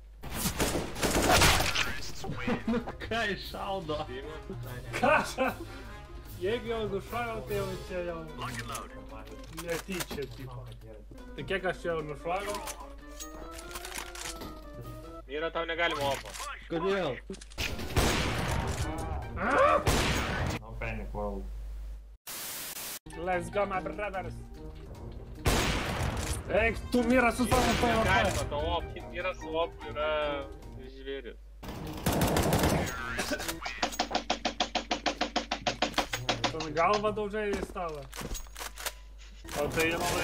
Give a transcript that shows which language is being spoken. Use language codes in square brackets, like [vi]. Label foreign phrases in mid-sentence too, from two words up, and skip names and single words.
[lt] Ką iššaudo? Ką? Jeigu jau nušoviau, tai jau čia jau netyčia tipo. Tai kiek aš jau nušoviau? Mira, tau negalima opo. Kodėl? [en] No panic, wow. Let's go, my brothers. [lt] Eik, tu Mira su savo PvP. Negalima, to opo. Mira su opo yra žvėris. Galva daužai į stalą. O tai labai...